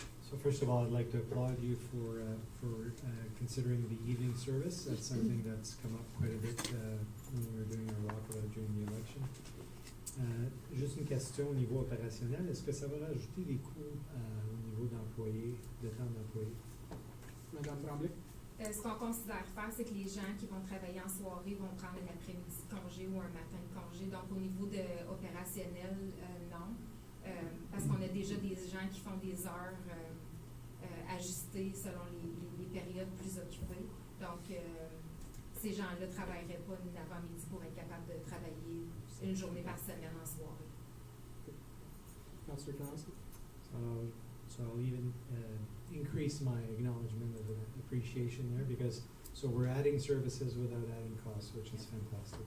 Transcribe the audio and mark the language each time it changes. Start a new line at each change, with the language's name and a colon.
English: So first of all, I'd like to applaud you for considering the evening service. That's something that's come up quite a bit when we were doing our walkabout during the election.
French: Juste une question au niveau opérationnel, est-ce que ça va rajouter des coûts au niveau d'employés, de temps d'employés? Madame Tremblay? Ce qu'on considère faire, c'est que les gens qui vont travailler en soirée vont prendre un après-midi de congé ou un matin de congé. Donc, au niveau opérationnel, non. Parce qu'on a déjà des gens qui font des heures ajustées selon les périodes plus occupées. Donc, ces gens-là ne travailleraient pas l'avant-midi pour être capables de travailler une journée par semaine en soirée.
English: Councillor Karnowski? So I'll even increase my acknowledgement of appreciation there because so we're adding services without adding costs, which is fantastic.